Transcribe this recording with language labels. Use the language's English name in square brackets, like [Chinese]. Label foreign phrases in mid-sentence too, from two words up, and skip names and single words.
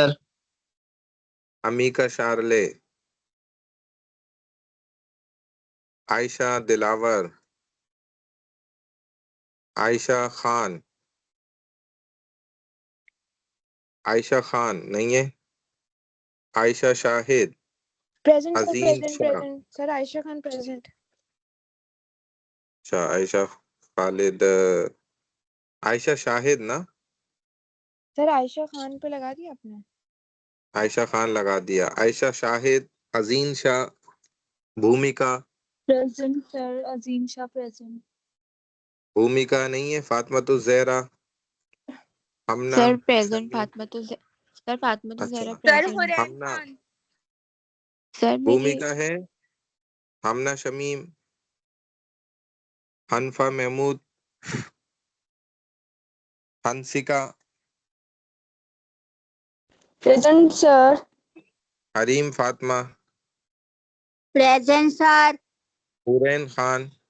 [Urdu] امیکا شارلے، عائشہ دلاور، عائشہ خان، عائشہ خان نہیں ہے، عائشہ شاہد، [English] present sir, [Urdu] عظیم [English] present, [Urdu] شاہ، [English] present. Sir, Aisha Khan present. [Urdu] اچھا عائشہ خالد، عائشہ شاہد نا، Sir, Aisha Khan پہ لگا دیا آپ نے؟ عائشہ خان لگا دیا، عائشہ شاہد، عظیم شاہ، بھومکا، [English] Present sir. Azim Shah present. [Urdu] بھومکا نہیں ہے، فاطمہ الزہرا، ہمنا، [English] Sir present. [Urdu] شمیم، Fatma to sir Fatma to اچھا [English] Zahra Sir, present. Huren [Urdu] ہمنا، [English] Khan. [Urdu] Sir میری بھومکا ہے، ہمنا شمیم، حنفا محمود، ہنسکا، [English] Present sir. [Urdu] حریم فاطمہ، [English] Present sir. [Urdu] حورین خان،